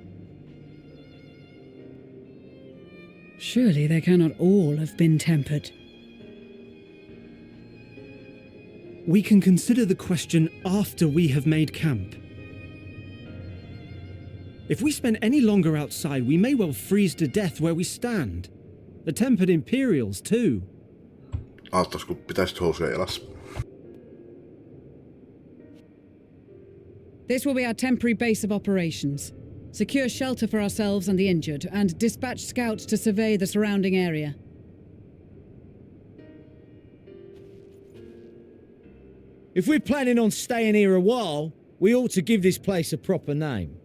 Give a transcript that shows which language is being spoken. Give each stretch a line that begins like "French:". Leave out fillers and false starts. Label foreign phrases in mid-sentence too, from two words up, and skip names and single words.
English: Surely they cannot all have been tempered. We can consider the question after we have made camp. If we spend any longer outside, we may well freeze to death where we stand. The tempered Imperials, too.
Finnish: Aattais kun pitäisit housuja jalassa.
English: This will be our temporary base of operations. Secure shelter for ourselves and the injured, and dispatch scouts to survey the surrounding area. If we're planning on staying here a while, we ought to give this place a proper name.